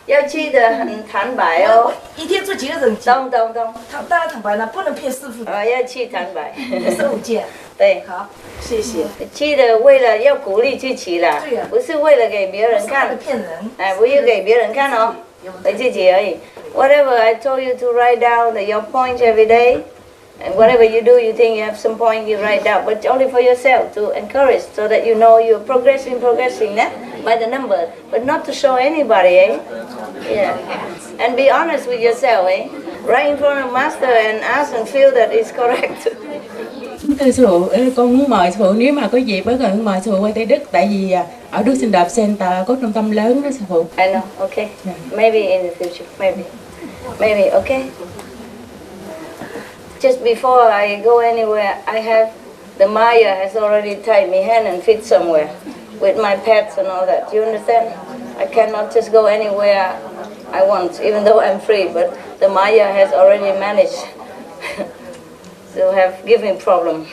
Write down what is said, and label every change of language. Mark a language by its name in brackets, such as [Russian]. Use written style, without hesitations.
[Chinese] 要去的很坦白哦。一天做几个人？懂。当然坦白了，不能骗师傅。要去坦白。 15件。对。好，谢谢。去的为了要鼓励自己啦，对呀，不是为了给别人看。骗人。哎，不要给别人看哦，给自己而已。 [English] Whatever I told you to write down your points every day, and whatever you do, you think you have some point, you write down, but only for yourself to encourage, so that you know you're progressing, by the number, but not to show anybody, eh? Yeah. And be honest with yourself, eh? Right in front of Master and ask and feel that it's correct. [Vietnamese] Thưa sư phụ, con muốn mời sư phụ, nếu mà có dịp với con mời sư phụ qua Tây Đức, tại vì ở Đức Sinh Đạp Center có trung tâm lớn đó sư phụ. [English] I know, okay. Maybe in the future, maybe, okay. Just before I go anywhere, I have, the Maya has already tied me hand and feet somewhere with my pets and all that. Do you understand? I cannot just go anywhere I want, even though I'm free, but the Maya has already managed to give me problem.